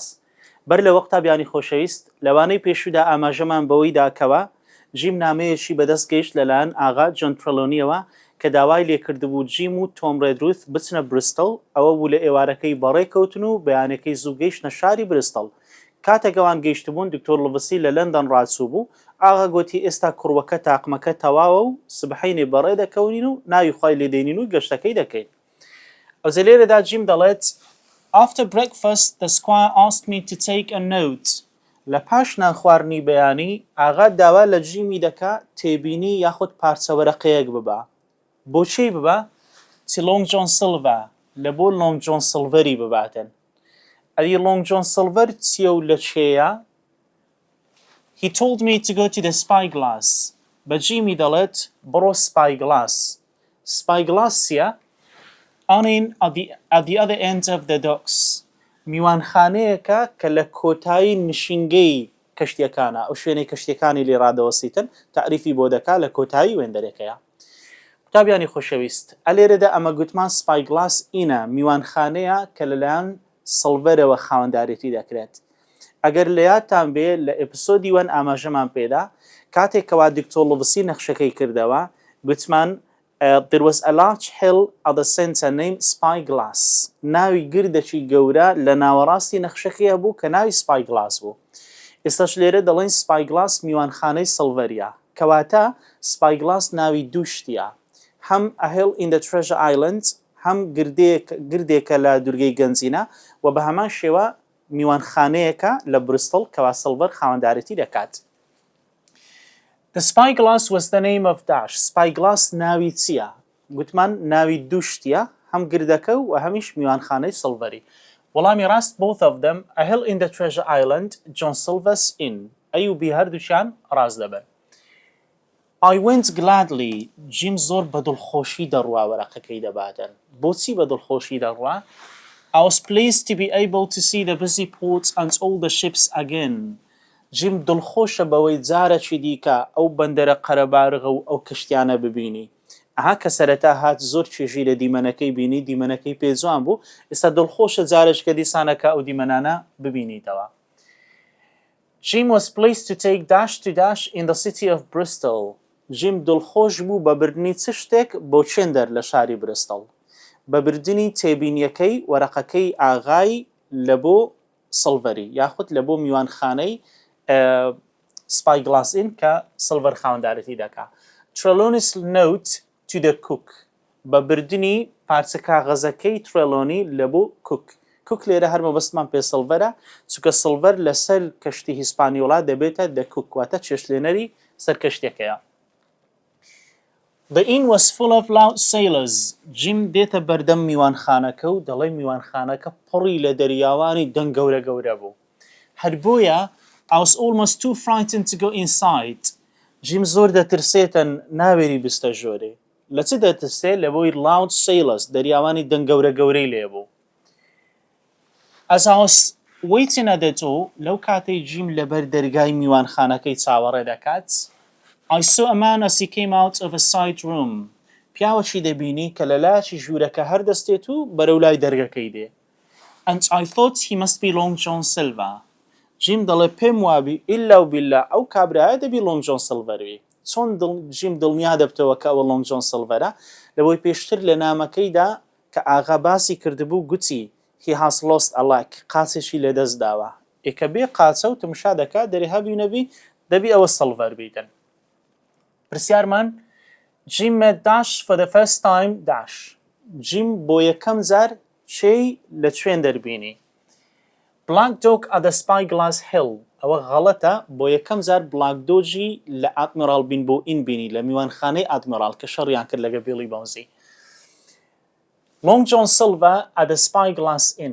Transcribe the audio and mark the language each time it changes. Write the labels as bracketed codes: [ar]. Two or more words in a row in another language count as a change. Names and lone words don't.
[ckb] بەر لەوە قوتابیانی خۆشەویست لەوانەی پێشودا ئاماژەمان بەوەی داکەوە جیم نامەیەکی بەدەست گەیشت لەلایەن ئاغا جۆن ترۆلۆنیەوە کە داوای لێکردبوو جیم و تۆم ڕێدروث بچنە بریستڵ ئەوە بوو لە ئێوارەکەی بەڕێکەوتن و بەیانەکەی زوو گەیشتنە شاری بریستڵ. کاتێکەوان گەیشتبوون دکتۆر لڤسی لە لەندەن ڕاچوو بوو ئاغا گوتی ئێستا کوڕوەکە تاقمەکە تەواوە و سبحەینێ بەڕێ دەکەونین و ناوی خوای لێدێنین و گەشتەکەی دەکەین. ئەوزە لێرەدا جیم دەڵێت [en] After breakfast the squire asked me to take a note. [ckb] لە پاش نانخواردنی بەیانی ئاغا داوا لە جیمی دەکا تێبینی یاخود پارچەوەرەقەیەک ببە. بۆچی ببە؟ چی لۆنگ جۆن سڵڤە لە بۆ لۆنگ جۆن سڵڤەری بباتن. ئەدی لۆنگ جۆن سڵڤەر چیە و لە چێیە؟ [en] He told me to go to the Spyglass. [ckb] بە جیمی دەڵێت بڕۆ Spyglass. Spyglass چیە؟ [en] ئەوەین at the other end of the docks. [ckb] میوانخانەیەکە کە لە کۆتایی نشینگەی کەشتیەکانە ئەو شوێنەی کەشتیەکانی لێ ڕادەوەسیتن تەعریفی بۆ دەکا لە کۆتایی وێندەرێکەیە. قوتابیانی خۆشەویست ئەلێرەدا ئەمە گوتمان Spyglass Innە میوانخانەیە کە لەلایەن سڵڤەرەوە خاوەندارێتی دەکرێت. ئەگەر لە یادتان بێ لە ئیپسۆدی وەن ئاماژەمان پێدا کاتێکەوە دکتۆر لڤسی نەخشەکەی کردەوە گوتمان [en] there was a large hill at the center named Spyglass. [ckb] ناوی گردێکی گەورە لە ناوەڕاستی نەخشەکەیە بوو کە ناوی Spyglass بوو. ئێستاش لێرە دەڵێن Spyglass میوانخانەی سڵڤەریە کەواتە Spyglass ناوی دووشتیە هەم [en] a hill in the Treasure Island [ckb] هەم گردێکە لە دوورگەی گەنجینە و بە هەمان شێوە میوانخانەیەکە لە بریستڵ کەوا سڵڤەر خاوەندارێتی دەکات. [en] The Spyglass was the name of dash. [ckb] Spyglass ناوی چییە؟ گوتمان ناوی دووشتیە هەم گردەکە و هەمیش میوانخانەی سڵڤەری. وەڵامی ڕاست [en] both of them a hill in the Treasure Island John Silver's Inn. [ckb] ئەیوبی هەردووشیان ڕاست دەبن. [en] I went gladly. [ckb] جیم زۆر بە دڵخۆشی دەڕوا وەرەقەکەی دەباتن. بۆچی بە دڵخۆشی دەڕوا؟ [en] I was pleased to be able to see the busy ports and all the ships again. [ckb] جیم دڵخۆشە بەوەی جارەکی دیکە ئەو بەندەرە قەرەبارغە و ئەو کشتیانە ببینی. ئەها کە سەرەتا هات زۆر چێژی لە دیمەنەکەی بینی دیمەنەکەی پێجوان بوو ئێستا دڵخۆشە جارێککە دیسانەکە ئەو دیمەنانە ببینیتەوە. [en] Jim was pleased to take dash in the city of Bristol. [ckb] جیم دڵخۆش بوو بە بردنی چ شتێک بۆ چێندەر لە شاری بریستڵ. بە بردنی تێبینیەکەی وەرەقەکەی ئاغای لە بۆ سڵڤەری یاخود لە بۆ میوانخانەی Spyglass Inn کە سڵڤەر خاوەندارەتی دەکا. [en] Trelawney's note to the cook [ckb] بە بردنی پارچە کاغەزەکەی ترێلۆنی لە بۆ کوک لێرە هەر مەبەستمان پێ سڵڤەرە چونکە سڵڤەر لەسەر کەشتی هیسپانیۆڵا دەبێتە دەکوکواتە چێشلێنەری سەر کەشتێکەیە. [en] The inn was full of loud sailors. [ckb] جیم دێتە بەردەم میوانخانەکە و دەڵێ میوانخانەکە پڕی لە دەریاوانی دەنگ گەورە گەورە بوو. هەر بۆیە [en] I was almost too frightened to go inside. [ckb] جیم زۆر دەترسێتن ناوێری بستە ژۆرێ. لە چ دەترسێت لە بۆی [en] loud sailors [ckb] دەریاوانی دەنگ گەورە گەورەی لێ بوو. [en] As I was waiting at the door [ckb] لەو کاتەی جیم لەبەر دەرگای میوانخانەکەی چاوەڕێ دەکات [en] I saw a man as he came out of a side room. [ckb] پیاوەکی دەبینی کە لە لایەکی ژوورەکە هەردەستێت و بەرەو لای دەرگەکەی دێ. [en] And I thought he must be Long John Silver. [ckb] جیم دەڵێ پێم وابی ئیلا و بیلا ئەو کابرایە دەبی لۆنگ جۆن سڵڤەروی. چۆن جیم دڵنیا دەبتەوە کە ئەوە لۆنگ جۆن سڵڤەرە لەبۆی پێشتر لە نامەکەیدا کە ئاغا باسی کردبوو گوتی [en] he has lost a leg [ckb] قاچێکی لەدەست داوە. ئێکە بێ قاچە و تمشا دەکات دەرێ هەبی نەبی دەبی ئەوە سڵڤەر بیتن. [en] پرسیارمان Jim met dash for the first time dash. [ckb] جیم بۆ یەکەم جار چێی لە کوێن دەربینی. [en] Black Dog at the Spyglass Hill. [ckb] ئەوە غەڵەتە بۆ یەکەم جار بلاک دۆجی لە ئادمیرال بین بۆ ئین بینی لە میوانخانەی ئادمیرال کە شەڕیان کرد لەگە بیڵی بەوزی. [en] Long John Silver at the Spyglass Inn.